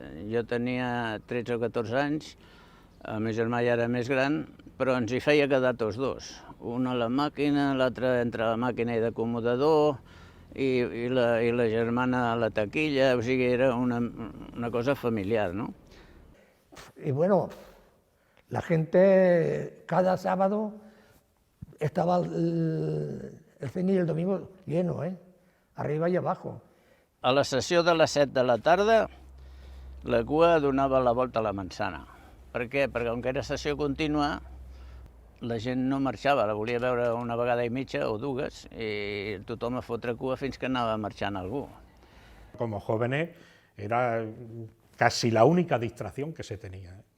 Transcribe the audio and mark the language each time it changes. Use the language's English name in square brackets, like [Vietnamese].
[Catalan] Jo tenia 13 o 14 anys, el meu germà ja era més gran, però ens hi feia quedar tots dos. Un a la màquina, l'altre entre la màquina i d'acomodador, i la germana a la taquilla, o sigui, era una cosa familiar, ¿no? [Spanish] Y bueno, la gente cada sábado estaba el cine y el domingo lleno, arriba y abajo. [Catalan] A la sessió de les 7 de la tarda, la cua donava la volta a la manzana. Per què? Perquè com que era sessió contínua, la gent no marxava, la volia veure una vegada i mitja o dues, i tothom a fotre cua fins que anava marxant algú. [Spanish] Como jóvenes era casi la única distracción que se tenía.